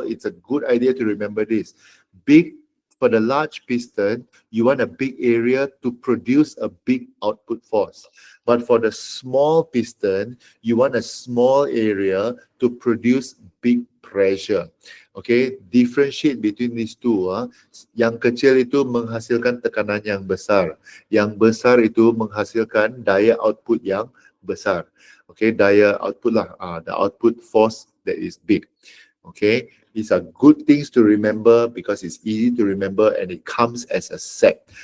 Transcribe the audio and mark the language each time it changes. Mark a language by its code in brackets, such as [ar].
[en] It's a good idea to remember this. For the large piston, you want a big area to produce a big output force. But for the small piston, you want a small area to produce big pressure. Okay, differentiate between these two. [ms] Yang kecil itu menghasilkan tekanan yang besar. Yang besar itu menghasilkan daya output yang besar. [en] Okay, [ms] daya output lah, [en] the output force that is big. Okay, these are good things to remember because it's easy to remember and it comes as a set.